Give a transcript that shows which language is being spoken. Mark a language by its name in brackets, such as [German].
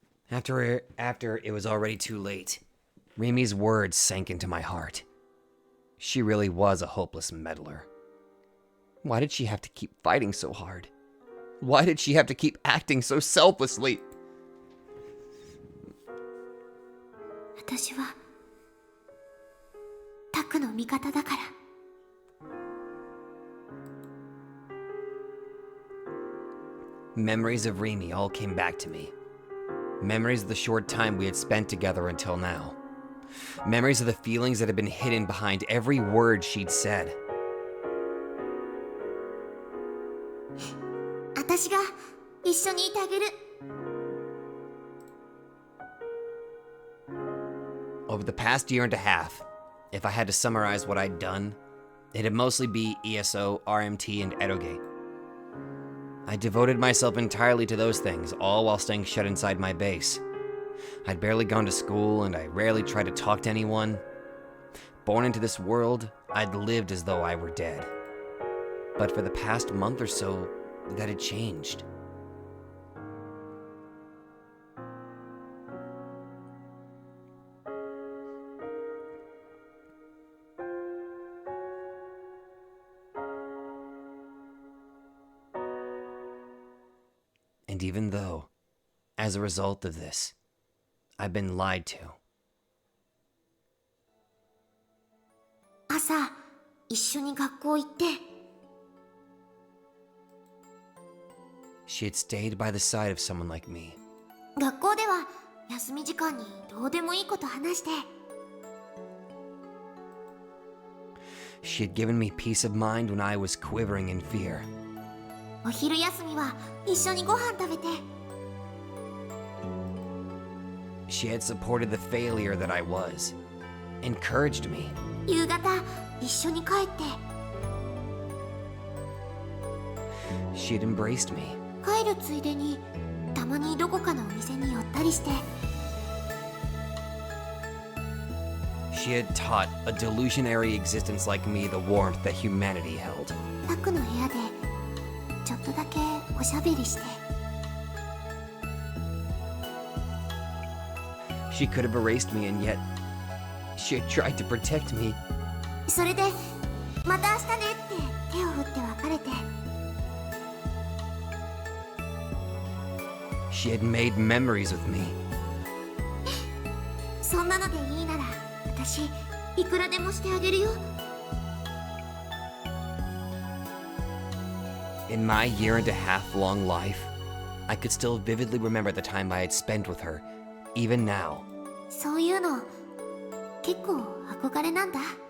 [English] After it was already too late, Rimi's words sank into my heart. She really was a hopeless meddler. Why did she have to keep fighting so hard? Why did she have to keep acting so selflessly? [Japanese] 私はタクの味方だから。 [English] Memories of Rimi all came back to me. Memories of the short time we had spent together until now. Memories of the feelings that had been hidden behind every word she'd said. [Japanese] 私が一緒にいてあげる。 [English] Over the past year and a half, if I had to summarize what I'd done, it'd mostly be ESO, RMT, and eroge. I devoted myself entirely to those things, all while staying shut inside my base. I'd barely gone to school, and I rarely tried to talk to anyone. Born into this world, I'd lived as though I were dead. But for the past month or so, that had changed. And even though, as a result of this, I've been lied to. [Japanese] 朝、一緒に学校行って。 [English] She had stayed by the side of someone like me. [Japanese] 学校では休み時間にどうでもいいこと話して。 [English] She had given me peace of mind when I was quivering in fear. [Japanese] お昼休みは一緒にご飯食べて。 [English] She had supported the failure that I was, encouraged me. [Japanese] 夕方、一緒に帰って。 [English] She had embraced me. [Japanese] 帰るついでに、たまにどこかのお店に寄ったりして。 [English] She had taught a delusionary existence like me the warmth that humanity held. [Japanese] タクの部屋でちょっとだけおしゃべりして。 [English] She could have erased me, and yet she had tried to protect me. [Japanese] それでまた明日ねって手を振って別れて。 [English] She had made memories with me. [Japanese] そんなのでいいなら私いくらでもしてあげるよ。 [English] In my year and a half long life, I could still vividly remember the time I had spent with her, even now. [Japanese] そういうの結構憧れなんだ。